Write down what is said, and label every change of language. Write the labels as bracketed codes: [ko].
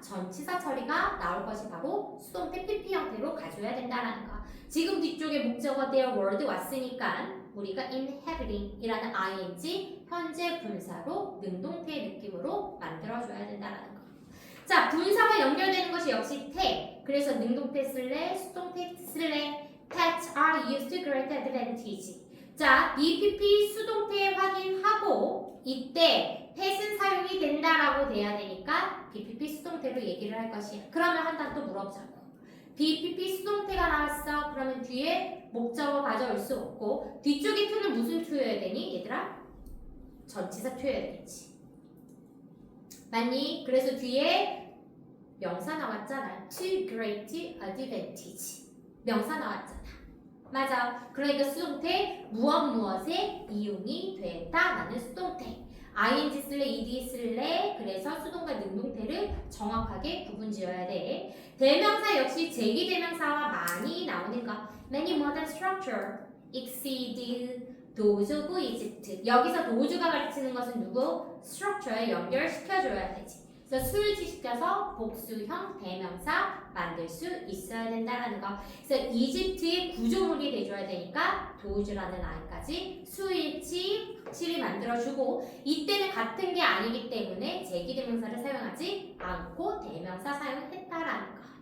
[ko] 전치사 처리가 나올 것이 바로 수동태 PP 형태로 가져야 된다는 거. 지금 뒤쪽에 목적어 their word 왔으니까 우리가 inhabiting 이라는 ing 현재 분사로 능동태의 느낌으로 만들어줘야 된다는 거. 자, 분사와 연결되는 것이 역시 태. 그래서 능동태 쓸래, 수동태 쓸래, [en] pets are used to great advantage. [ko] 자, BPP 수동태 확인하고 이때 pet은 사용이 된다라고 돼야 되니까 BPP 수동태로 얘기를 할 것이야. 그러면 한 단 또 물어보자고. BPP 수동태가 나왔어. 그러면 뒤에 목적어 가져올 수 없고 뒤쪽에 to는 무슨 to여야 되니? 얘들아? 전치사 to여야 되겠지. 맞니? 그래서 뒤에 명사 나왔잖아. [en] To great advantage. [ko] 명사 나왔잖아. 맞아. 그러니까 수동태 무엇에 이용이 됐다라는 수동태. ing 쓸래, ed 쓸래. 그래서 수동과 능동태를 정확하게 구분 지어야 돼. 대명사 역시 제기대명사와 많이 나오는 거. [en] Many modern structure exceed those of Egypt. [ko] 여기서 도주가 가르치는 것은 누구? structure에 연결시켜줘야 되지. 그래서 수일치시켜서 복수형 대명사 만들 수 있어야 된다는 거. 그래서 이집트의 구조물이 돼줘야 되니까 도우즈라는 아이까지 수일치 확실히 만들어주고 이때는 같은 게 아니기 때문에 제기대명사를 사용하지 않고 대명사 사용했다라는 거.